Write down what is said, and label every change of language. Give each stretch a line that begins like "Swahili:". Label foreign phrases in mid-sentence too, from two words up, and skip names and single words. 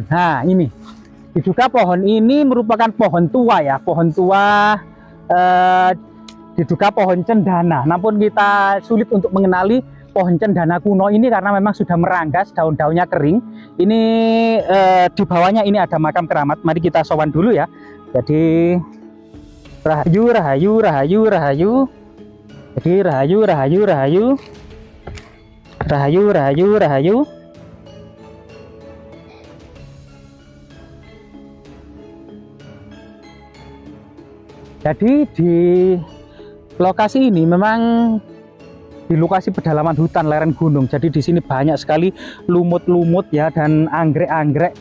Indonesian: Nah ini diduga pohon ini merupakan pohon tua ya, pohon tua, diduga pohon cendana. Namun kita sulit untuk mengenali pohon cendana kuno ini karena memang sudah meranggas, daun-daunnya kering. Ini di bawahnya ini ada makam keramat. Mari kita sowan dulu ya. Jadi rahayu, rahayu, rahayu, rahayu. Jadi rahayu, rahayu, rahayu. Rahayu, rahayu, rahayu. Jadi di lokasi ini memang di lokasi pedalaman hutan lereng gunung. Jadi di sini banyak sekali lumut-lumut ya dan anggrek-anggrek.